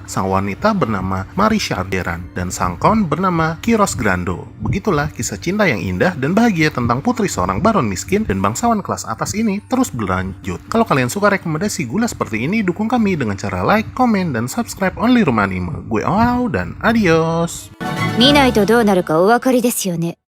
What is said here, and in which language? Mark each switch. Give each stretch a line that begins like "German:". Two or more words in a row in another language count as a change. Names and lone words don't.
Indonesian: Sang wanita bernama Mari Sharderan dan sang Count bernama Kiros Grando. Begitulah kisah cinta yang indah dan bahagia tentang putri seorang baron miskin dan bangsawan kelas atas ini terus berlanjut. Kalau kalian suka rekomendasi gula seperti ini, dukung kami dengan cara like, komen, dan subscribe Only Room Anime. Gue Ow dan adios.
Japanese: 見ないとどうなるかお分かりですよね。